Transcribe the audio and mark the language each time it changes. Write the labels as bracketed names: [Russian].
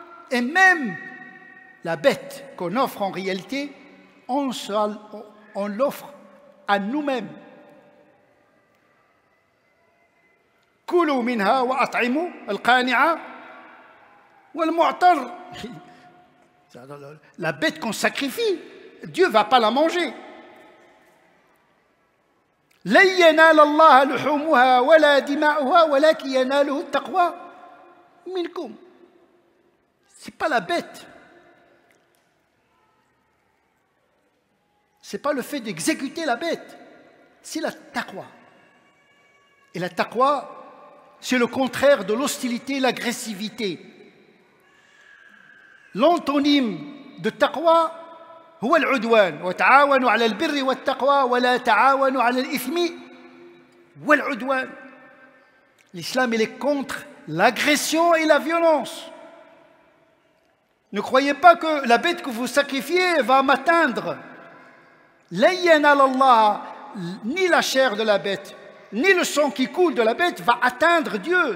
[French] Et même la bête qu'on offre en réalité, on l'offre à nous-mêmes. [Arabic] Kulu minha wa at'imu al-qani'a wal-mu'tar. [French] La bête qu'on sacrifie, Dieu ne va pas la manger. [Arabic] لن ينال الله لحومها ولا دماؤها ولكن يناله التقوى منكم. [French] C'est pas la bête. C'est pas le fait d'exécuter la bête, c'est la taqwa. Et la taqwa, c'est le contraire de l'hostilité et l'agressivité. L'antonyme de taqwa [Arabic] هو العدوان وتعاونوا على البر والتقوى ولا تعاونوا على الإثم والعدوان. [French] L'islam, il est contre l'agression et la violence. Ne croyez pas que la bête que vous sacrifiez va m'atteindre. [Arabic] لن ينال الله, [French] ni la chair de la bête, ni le sang qui coule de la bête va atteindre Dieu.